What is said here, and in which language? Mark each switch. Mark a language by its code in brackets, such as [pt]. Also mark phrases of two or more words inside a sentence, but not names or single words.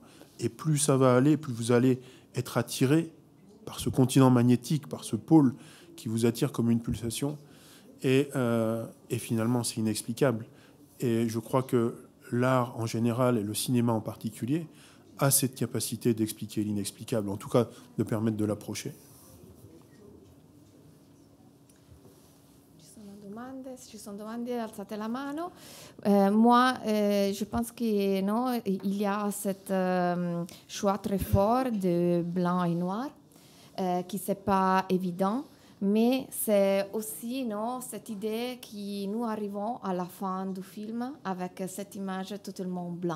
[fr] Et plus ça va aller, plus vous allez être attiré par ce continent magnétique, par ce pôle qui vous attire comme une pulsation. Et finalement, c'est inexplicable. Et je crois que l'art en général, et le cinéma en particulier, a cette capacité d'expliquer l'inexplicable, en tout cas de permettre de l'approcher. [it] Si ci sono domande, alzate la mano. [fr] Moi, je pense qu'il y a cet choix très fort de blanc et noir qui n'est pas évident, mais c'est aussi cette idée que nous arrivons à la fin du film avec cette image totalement blanc.